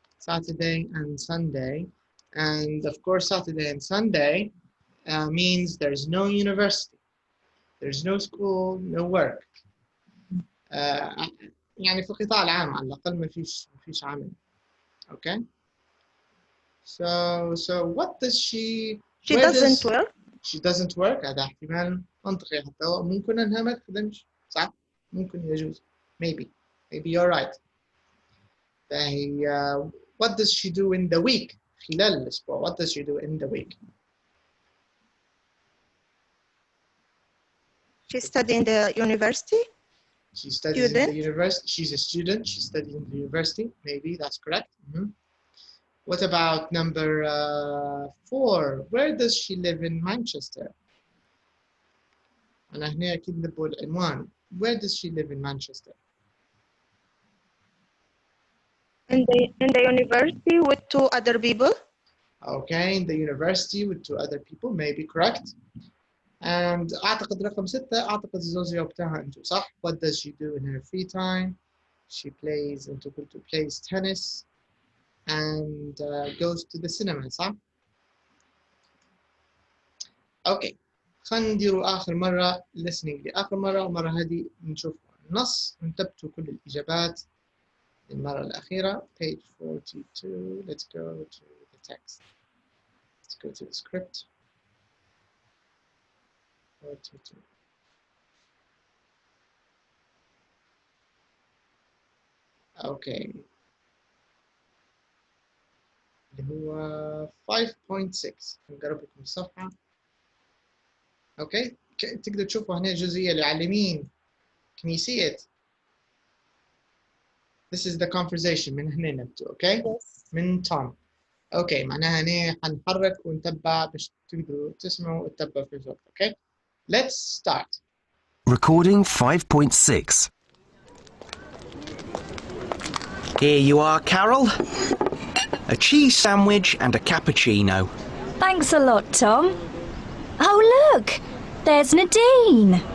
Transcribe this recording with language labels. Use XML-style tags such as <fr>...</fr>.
<en>Saturday and Sunday and of course Saturday and Sunday means there's no university there's no school no work</en> <ar>يعني في القطاع العام على الأقل ما فيش عمل.</ar> <en>Okay. So what does she doesn't work. She doesn't work.</en> <ar>هذا احتمال منطقي حتى ممكن أنها ما تخدمش صح؟ ممكن يجوز.</ar> <en>Maybe you're right. فهي what does she do in the week?</en> <ar>خلال الأسبوع.</ar> <en>What does she do in the week? She studies in the university. She studies in the university. She's a student. She studies in the university. Maybe that's correct. What about number 4? Where does she live in Manchester?</en> <ar>أنا هنا أكيد نبغى العنوان.</ar> <en>Where does she live in Manchester? In the university with 2 other people. Okay, in the university with 2 other people. Maybe correct.</en> <ar>And أعتقد رقم 6 أعتقد الزوجية بتاعها أنتو صح.</ar> <en>What does she do in her free time? She plays plays tennis and goes to the cinema صح.</en> <ar>اوكي، خلينا نديروا اخر مره listening لاخر مره، والمره هذه نشوف النص ونثبتوا كل الاجابات المره الاخيره.</ar> <en>page 42. let's go to the text. let's go to the script. 42.</en> <ar>اوكي، اللي هو 5.6. نقرب لكم الصفحه. اوكي، تقدروا تشوفوا هنا الجزئيه اللي على اليمين كنيسية.</ar> <en>This is the conversation</en> <ar>من هنا نبدو. اوكي</ar> <en>Yes.</en> <ar>من توم. اوكي، معناها هنا حنحرك ونتبع باش تقدروا تسمعوا وتتبعوا في الوقت.</ar> <en>Okay let's start. Recording 5.6. Here you are, Carol. A cheese sandwich and a cappuccino. Thanks a lot, Tom. Oh, look! There's Nadine.</en>